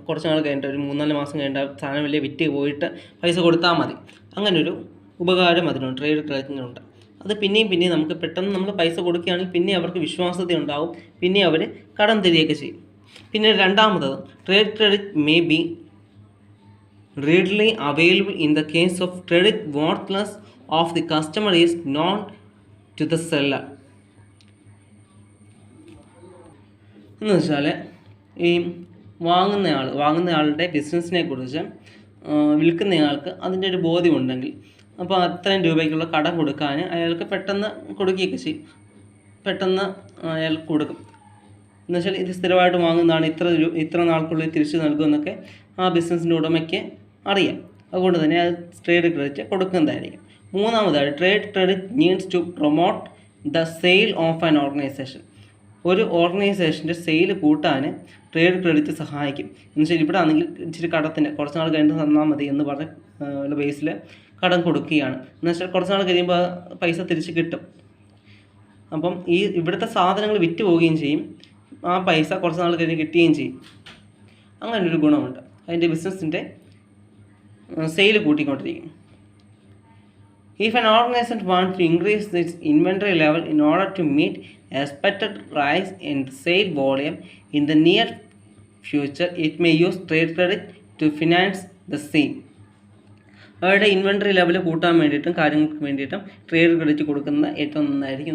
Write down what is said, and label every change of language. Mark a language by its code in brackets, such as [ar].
[ml] കുറച്ച് നാൾ കഴിഞ്ഞിട്ട് ഒരു 3-4 മാസം കഴിഞ്ഞിട്ട് സാധനം വലിയ വിറ്റ് പോയിട്ട് പൈസ കൊടുത്താൽ മതി. അങ്ങനൊരു ഉപകാരം അതിനുണ്ട്, ട്രേഡ് ക്രെഡിറ്റിനുണ്ട്. അത് പിന്നെയും നമുക്ക് പെട്ടെന്ന് നമ്മൾ പൈസ കൊടുക്കുകയാണെങ്കിൽ പിന്നെ അവർക്ക് വിശ്വാസ്യത ഉണ്ടാവും, പിന്നെ അവർ കടം തരികയൊക്കെ ചെയ്യും. പിന്നെ രണ്ടാമത്തത്, [en] Trade credit may be readily available in the case of credit worthless of the customer is known to the seller. [ml] എന്ന് വെച്ചാൽ ഈ വാങ്ങുന്നയാളുടെ ബിസിനസ്സിനെ കുറിച്ച് വിൽക്കുന്നയാൾക്ക് അതിൻ്റെ ഒരു ബോധ്യമുണ്ടെങ്കിൽ അപ്പോൾ അത്രയും രൂപയ്ക്കുള്ള കടം കൊടുക്കാൻ അയാൾക്ക് പെട്ടെന്ന് കൊടുക്കുകയൊക്കെ ചെയ്യും, പെട്ടെന്ന് അയാൾ കൊടുക്കും. എന്നുവെച്ചാൽ ഇത് സ്ഥിരമായിട്ട് വാങ്ങുന്നതാണ്, ഇത്ര നാൾക്കുള്ളിൽ തിരിച്ചു നൽകുമെന്നൊക്കെ ആ ബിസിനസ്സിൻ്റെ ഉടമയ്ക്ക് അറിയാം. അതുകൊണ്ട് തന്നെ അത് ട്രേഡ് ക്രെഡിറ്റ് കൊടുക്കുന്നതായിരിക്കും. മൂന്നാമതായി, [en] Trade credit needs to promote the sale of an organization. [ml] ഒരു ഓർഗനൈസേഷൻ്റെ സെയിൽ കൂട്ടാൻ ട്രേഡ് ക്രെഡിറ്റ് സഹായിക്കും. എന്നുവെച്ചാൽ ഇവിടെ ആണെങ്കിൽ ഇച്ചിരി കടത്തിന് കുറച്ച് നാൾ കഴിഞ്ഞിട്ട് തന്നാൽ മതി എന്ന് പറഞ്ഞ ബേസിൽ കടം കൊടുക്കുകയാണ്. എന്നുവെച്ചാൽ കുറച്ച് നാൾ കഴിയുമ്പോൾ പൈസ തിരിച്ച് കിട്ടും. അപ്പം ഇവിടുത്തെ സാധനങ്ങൾ വിറ്റ് പോവുകയും ചെയ്യും, ആ പൈസ കുറച്ച് നാൾ കഴിഞ്ഞ് കിട്ടുകയും ചെയ്യും. അങ്ങനൊരു ഗുണമുണ്ട്, അതിൻ്റെ ബിസിനസ്സിൻ്റെ sale കൂട്ടിക്കൊണ്ടിരിക്കും. [en] If an organization wants to increase its inventory level in order to meet expected rise in sale volume in the near future, it may use trade credit to finance the same. [ml] അവരുടെ inventory level കൂട്ടാൻ വേണ്ടിയിട്ടും കാര്യങ്ങൾക്ക് വേണ്ടിയിട്ടും trade credit കൊടുക്കുന്നത് ഏറ്റവും നന്നായിരിക്കും.